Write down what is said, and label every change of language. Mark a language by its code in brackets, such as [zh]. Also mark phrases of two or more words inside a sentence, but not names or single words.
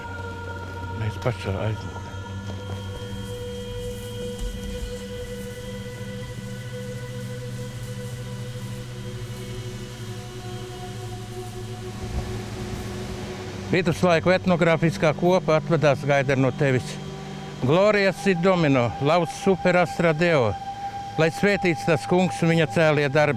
[lv] Mēs pašā aizmūrē. Viduslaiku etnogrāfiskā kopa atvedās Gaidar no tevis. [la] Glorijas sit domino, lauc super astra deo, [lv] lai svētīts tas kungs un viņa cēlie darbi.